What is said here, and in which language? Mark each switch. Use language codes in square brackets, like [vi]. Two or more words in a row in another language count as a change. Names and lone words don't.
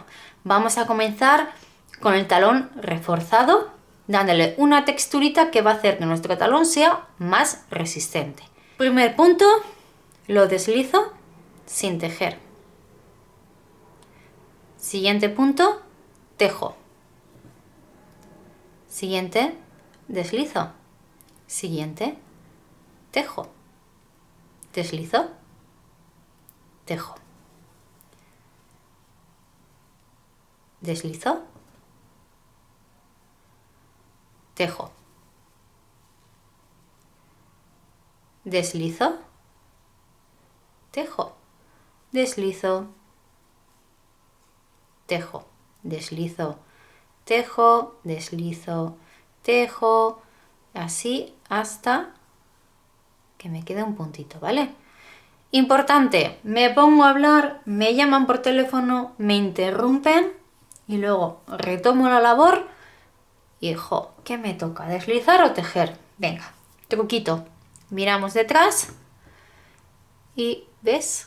[es] Vamos a comenzar con el talón reforzado, dándole una texturita que va a hacer que nuestro talón sea más resistente. Primer punto, lo deslizo sin tejer. Siguiente punto, tejo. Siguiente, deslizo. Siguiente, tejo. Deslizo, tejo. Deslizo, tejo. Deslizo, tejo. Deslizo, tejo. Deslizo, tejo, deslizo, tejo, así hasta que me quede un puntito, ¿vale? Importante, me pongo a hablar, me llaman por teléfono, me interrumpen y luego retomo la labor y ¿qué me toca? ¿Deslizar o tejer? Venga, truquito. Miramos detrás y ¿ves?